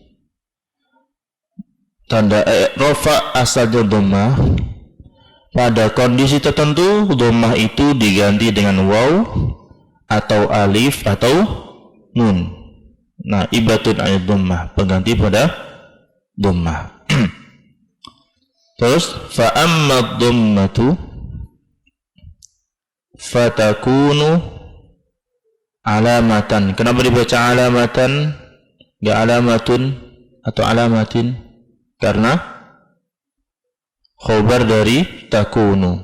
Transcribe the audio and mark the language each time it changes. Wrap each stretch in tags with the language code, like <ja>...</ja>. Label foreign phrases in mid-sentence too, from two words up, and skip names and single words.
<id>Tanda rafa asalnya dhammah. Pada kondisi tertentu dhammah itu diganti dengan waw atau alif atau nun.</id> <ar>نائبة آية ضمة,</ar> <id>pengganti pada dhammah.</id> <ar>Terus فأما الضمة فتكون علامة.</ar> <id>Kenapa dibaca alamatan, enggak alamatun atau alamatin? Karena khobar dari takunu.</id>